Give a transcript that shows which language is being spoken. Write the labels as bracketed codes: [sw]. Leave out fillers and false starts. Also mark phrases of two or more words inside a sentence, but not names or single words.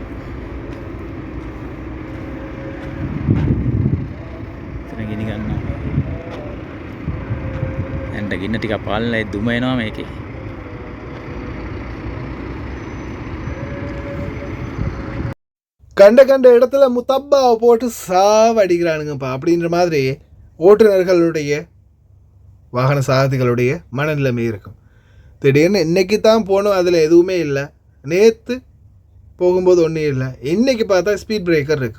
[si] එතන ගිනි ගන්නවා. ඇන්ට ගින්න ටික පාලනය දුම එනවා මේකේ. [ta] கண்ட கண்ட இடத்துல முத்தப்பாவை போட்டு சாவடிக்கிறானுங்கப்பா அப்படின்ற மாதிரி ஓட்டுநர்களுடைய வாகன சாரதிகளுடைய மனநிலைமை இருக்கும். திடீர்னு இன்றைக்கி தான் போகணும், அதில் எதுவுமே இல்லை, நேற்று போகும்போது ஒன்றும் இல்லை, இன்றைக்கி பார்த்தா [en] speed breaker [ta] இருக்கும்.